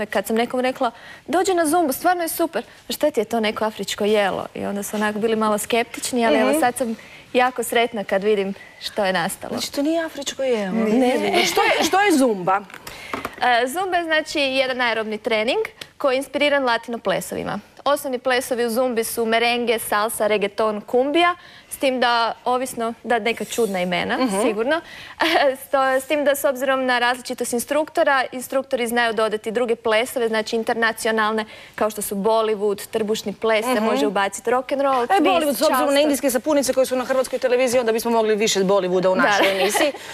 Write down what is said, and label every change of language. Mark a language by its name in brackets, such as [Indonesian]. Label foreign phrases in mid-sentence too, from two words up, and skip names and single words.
[Croatian] kad sam nekom rekla, dođi na zumbu, stvarno je super. Šta ti je to neko afričko jelo? I onda su onako bili malo skeptični, ali evo sad sam jako sretna kad vidim što je nastalo. Znači, to nije afričko jelo. Ne. Što je zumba? Zumba je znači jedan aerobni trening koji je inspiriran latino plesovima. Osnovni plesovi u zumbi su merengue, salsa, reggaeton, kumbija, s tim da, ovisno, da neka čudna imena, sigurno, s tim da s obzirom na različitost instruktora, instruktori znaju dodati druge plesove, znači internacionalne, kao što su Bollywood, trbušni ples, se može ubaciti rock'n'roll, twist, Bollywood, s obzirom na indijske sapunice koje su na hrvatskoj televiziji, onda bismo mogli više Bollywooda u našoj emisiji.